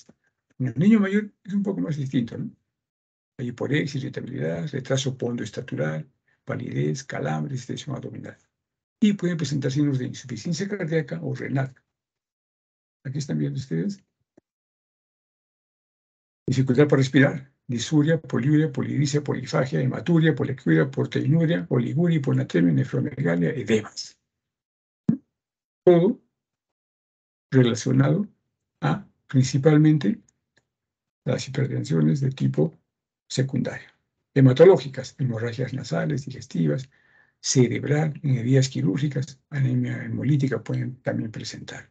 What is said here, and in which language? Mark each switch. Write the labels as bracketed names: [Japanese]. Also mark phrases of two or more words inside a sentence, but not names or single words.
[Spanish] En el niño mayor es un poco más distinto, ¿no? Hay hiporexia, irritabilidad, retraso pondoestatural, palidez, calambres, tensión abdominal. Y pueden presentar signos de insuficiencia cardíaca o renal. Aquí están viendo ustedes. Dificultad para respirar, disuria, poliuria, polidricia, polifagia, hematuria, poliacuria, proteinuria, oliguria, hiponatremia, nefromegalia, edemas. Todo relacionado a principalmente las hipertensiones de tipo secundario. Hematológicas, hemorragias nasales, digestivas, cerebral, en heridas quirúrgicas, anemia hemolítica pueden también presentar.